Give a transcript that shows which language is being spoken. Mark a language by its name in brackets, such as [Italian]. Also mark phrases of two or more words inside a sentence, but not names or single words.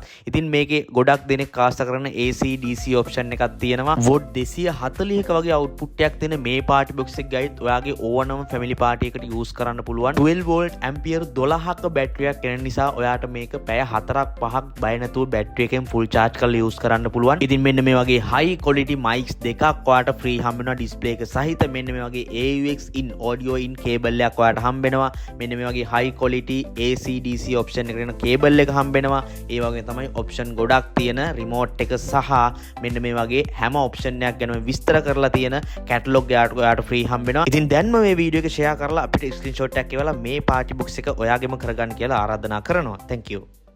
[Sinhala] ඉතින් මේකේ ගොඩක් දෙනෙක් ආස කරන [English] AC DC [Sinhala] ඔප්ෂන් එකක් තියෙනවා. වොට් 240ක වගේ අවුට්පුට් එකක් දෙන මේ [English] party box [Sinhala] එක ගයිත් ඔයාගේ ඕනම [English] family party [Sinhala] එකට යූස් කරන්න පුළුවන්. 12 වෝල්ට් ඇම්පියර් 12ක බැටරියක් එන නිසා ඔයාට මේක පැය 4-5ක් බය නැතුව බැටරි එකෙන් [English] full charge [Sinhala] කරලා යූස් කරන්න පුළුවන්. ඉතින් මෙන්න මේ වගේ [English] high quality mics [Sinhala] දෙකක් ඔයාට free හම්බ වෙනවා ඩිස්ප්ලේ එක සහිත. මෙන්න මේ වගේ [English] AUX in audio in cable [Sinhala] එකක් ඔයාට හම්බ වෙනවා. මෙන්න මේ වගේ [English] high quality AC DC [Sinhala] ඔප්ෂන් එකකට කේබල් එක හම්බ වෙනවා. ඒ වගේ තමයි ඔප්ෂන් ගොඩක් තියෙන රිමෝට් එක සහ මෙන්න මේ වගේ හැම ඔප්ෂන් එකක් ගැනම විස්තර කරලා තියෙන කැටලොග් එකක් ඔයාට ෆ්‍රී හම්බ වෙනවා. ඉතින් දැන්ම මේ වීඩියෝ එක ෂෙයා කරලා අපිට ස්ක්‍රීන්ෂොට් එකක් එවලා මේ [English] party box [Sinhala] එක ඔයාගෙම කරගන්න කියලා ආරාධනා කරනවා. [English] Thank you.